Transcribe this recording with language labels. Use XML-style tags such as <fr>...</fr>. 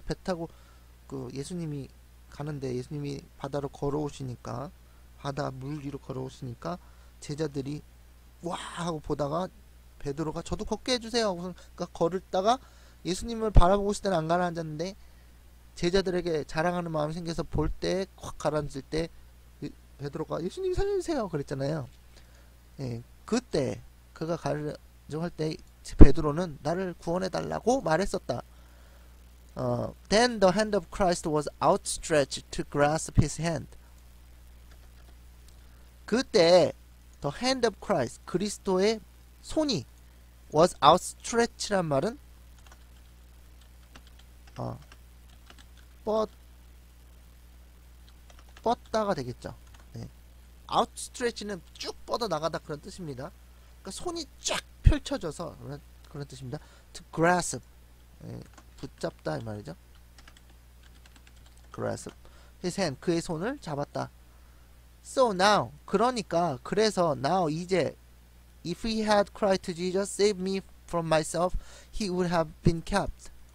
<ko>배 타고 그 예수님이 가는데 예수님이 바다로 걸어오시니까 바다 물 위로 걸어오시니까 제자들이 와 하고 보다가 베드로가 저도 걷게 해주세요 하고 그러니까 걸었다가 예수님을 바라보고 있을 때는 안 가라앉았는데 제자들에게 자랑하는 마음이 생겨서 볼 때 확 가라앉을 때 베드로가 예수님 살려주세요 그랬잖아요. 예, 그때 그가 가정할 때 베드로는 나를 구원해 달라고 말했었다.</ko> <en>Then the hand of Christ was outstretched to grasp his hand.</en> <ko>그때</ko> <en>the hand of Christ,</en> <ko>그리스도의 손이</ko> <en>was outstretch</en> <ko>란 말은 뻗다가 되겠죠. 네. outstretch는 쭉 뻗어 나가다 그런 뜻입니다. 그러니까 손이 쫙 펼쳐져서 그런 뜻입니다. to grasp, 예, 붙잡다 이 말이죠.</ko> <en>grasp his hand,</en> <ko>그의 손을 잡았다.</ko> <en>So now,</en> <ko>그러니까 그래서</ko> <en>now 이제 if he had cried to Jesus, save me from myself, he would have been kept.</en>